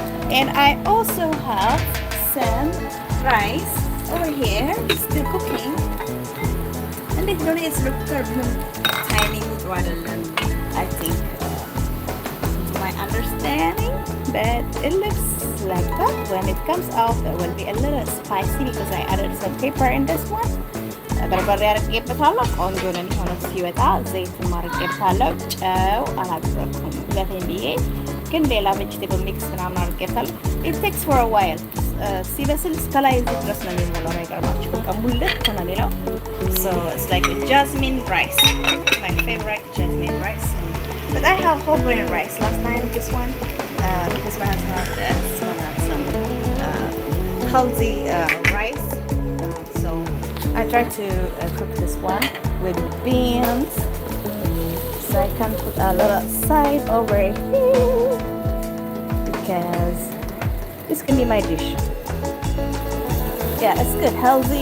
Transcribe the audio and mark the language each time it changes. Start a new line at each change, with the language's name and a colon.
English: And I also have some rice over here, still cooking. And it's really timing rather than I think my understanding, but it looks like that. When it comes out, it will be a little spicy because I added some pepper in this one.
Amharic: በርበሬ አድርጌበታለሁ። ቆንጆ ነው የሚሆነው ሲወጣ። ዘይት አድርጌበታለሁ። ጨው አላደረኩም ለቴን ብዬ ግን ሌላ ቬጅቴብል ሚክስ ምናምን አድርጌበታለሁ።
English: it takes for a while
Amharic: ሲበስል እስከ ላይ ድረስ ነው የሚሞላው። አይገርማችሁ በቃ ሙልት ነው የሚለው።
English: so it's like a jasmine rice, my favorite jasmine rice. But I have whole grain rice last time, this one because my husband had some healthy rice. So I tried to cook this one with beans. So I can put a little side over here because this can be my dish. Yeah, it's good. Healthy.